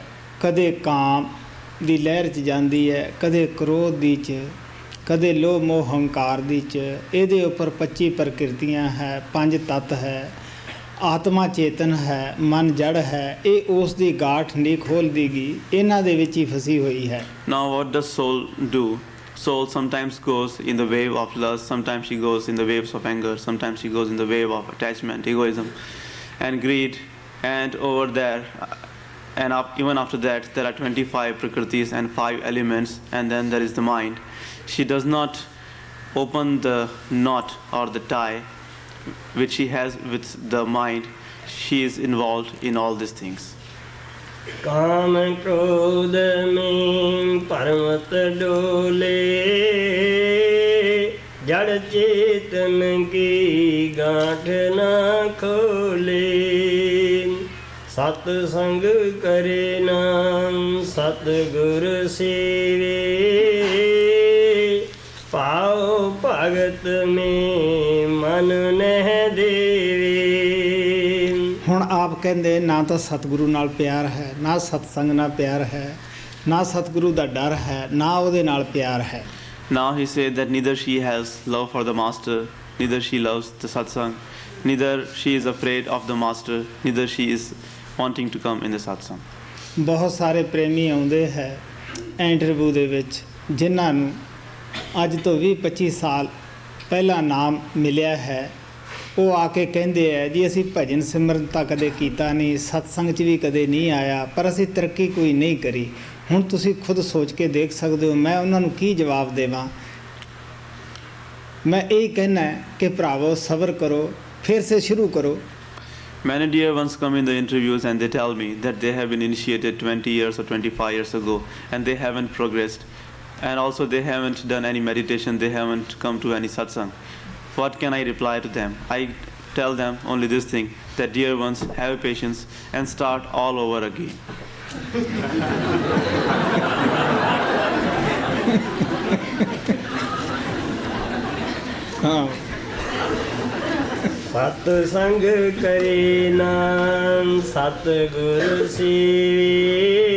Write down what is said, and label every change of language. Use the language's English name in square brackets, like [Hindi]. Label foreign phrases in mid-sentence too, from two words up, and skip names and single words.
[Punjabi] ਕਦੇ ਕਾਮ ਦੀ ਲਹਿਰ 'ਚ ਜਾਂਦੀ ਹੈ, ਕਦੇ ਕ੍ਰੋਧ ਦੀ 'ਚ, ਕਦੇ ਲੋਭ ਮੋਹ ਹੰਕਾਰ ਦੀ 'ਚ। ਇਹਦੇ ਉੱਪਰ 25 ਪ੍ਰਕਿਰਤੀਆਂ ਹੈ, 5 ਤੱਤ ਹੈ, ਆਤਮਾ ਚੇਤਨ ਹੈ, ਮਨ ਜੜ ਹੈ। ਇਹ ਉਸ ਦੀ ਗਾਠ ਨਹੀਂ ਖੋਲਦੀਗੀ, ਇਹਨਾਂ ਦੇ ਵਿੱਚ ਹੀ ਫਸੀ ਹੋਈ ਹੈ। [English] Now what does soul do? Soul sometimes goes in the wave of lust, sometimes she goes in the waves of anger, sometimes she goes in the wave of attachment, egoism and greed. And over there, even after that, there are 25 prakritis and 5 elements, and then there is the mind. She does not open the knot or the tie which she has with the mind. She is involved in all these things. [Hindi] काम क्रोध में परमत डोले जड़ चेतन की गांठ ना खोले। सत संग करे नाम सतगुर सेवे पाउ भगत में मन नहि देवे। [Punjabi] ਹੁਣ ਆਪ ਕਹਿੰਦੇ ਨਾ ਤਾਂ ਸਤਿਗੁਰੂ ਨਾਲ ਪਿਆਰ ਹੈ, ਨਾ ਸਤਸੰਗ ਨਾਲ ਪਿਆਰ ਹੈ, ਨਾ ਸਤਿਗੁਰੂ ਦਾ ਡਰ ਹੈ, ਨਾ ਉਹਦੇ ਨਾਲ ਪਿਆਰ ਹੈ। [English] Now he said that neither she has love for the master, neither she loves the satsang, neither she is afraid of the master, neither she is wanting to come in the satsang. [Punjabi] ਬਹੁਤ ਸਾਰੇ ਪ੍ਰੇਮੀ ਆਉਂਦੇ ਹੈ ਇੰਟਰਵਿਊ ਦੇ ਵਿੱਚ ਜਿਨ੍ਹਾਂ ਨੂੰ ਅੱਜ ਤੋਂ 20-25 ਸਾਲ ਪਹਿਲਾਂ ਨਾਮ ਮਿਲਿਆ ਹੈ। ਉਹ ਆ ਕੇ ਕਹਿੰਦੇ ਹੈ ਜੀ ਅਸੀਂ ਭਜਨ ਸਿਮਰਨ ਤਾਂ ਕਦੇ ਕੀਤਾ ਨਹੀਂ, ਸਤਸੰਗ 'ਚ ਵੀ ਕਦੇ ਨਹੀਂ ਆਇਆ, ਪਰ ਅਸੀਂ ਤਰੱਕੀ ਕੋਈ ਨਹੀਂ ਕਰੀ। ਹੁਣ ਤੁਸੀਂ ਖੁਦ ਸੋਚ ਕੇ ਦੇਖ ਸਕਦੇ ਹੋ ਮੈਂ ਉਹਨਾਂ ਨੂੰ ਕੀ ਜਵਾਬ ਦੇਵਾਂ। ਮੈਂ ਇਹ ਕਹਿਣਾ ਕਿ ਭਰਾਵੋ ਸਬਰ ਕਰੋ, [Hindi] फिर से [Punjabi] ਸ਼ੁਰੂ ਕਰੋ। [English] Many dear ones come in the interviews and they tell me that they have been initiated 20 years or 25 years ago and they haven't progressed, and also they haven't done any meditation, they haven't come to any satsang. What can I reply to them? I tell them only this thing, that dear ones, have patience and start all over again. [Hindi] सत संग करे नाम सतगुर सेवी